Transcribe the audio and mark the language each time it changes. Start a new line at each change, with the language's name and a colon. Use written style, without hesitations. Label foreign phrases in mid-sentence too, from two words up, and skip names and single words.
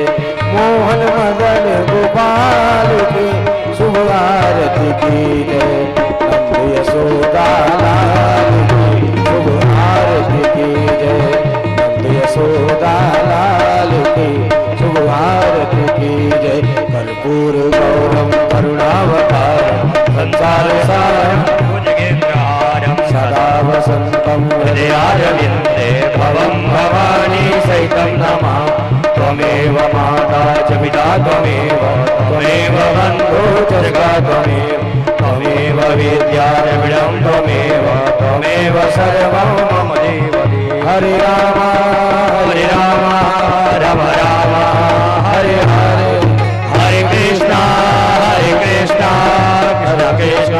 Hindi: मोहन मदन गोपाल की शुभ आरती की जय। नंद यशोदा लाल की शुभ आरती की जय। नंद यशोदा लाल की शुभ आरती की जय।
Sanskrit: कर्पूर गौरम करुणावतारम संसार सारम सदा वसंतम हृदयारविंदे भवं भवानी सहितं नमामि। त्वमेव माता च पिता त्वमेव बन्धो च जगा त्वमेव विद्या द्रविणं त्वमेव सर्वं मम देव। हरे राम राम राम हरे हरे। हरे कृष्णा कृष्ण कृष्ण